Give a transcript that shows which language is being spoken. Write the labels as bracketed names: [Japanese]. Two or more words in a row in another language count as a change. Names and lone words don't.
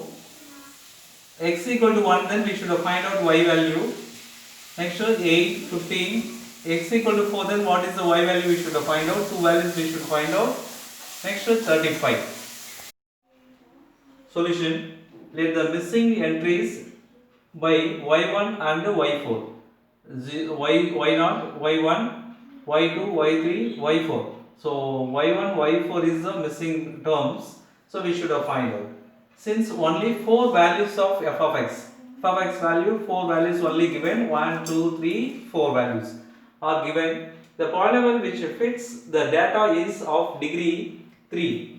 [English] X equal to 1, then we should find out y value. Next 8, 15. X equal to 4, then what is the y value we should find out? Two values we should find out. Next 35. Solution. Let the missing entries by y1 and y4. Y0, y1, y2, y3, y4. So y1, y4 is the missing terms. So we should find out. Since only 4 values of f of x value, 4 values only given, 1, 2, 3, 4 values are given. The polynomial which fits the data is of degree 3.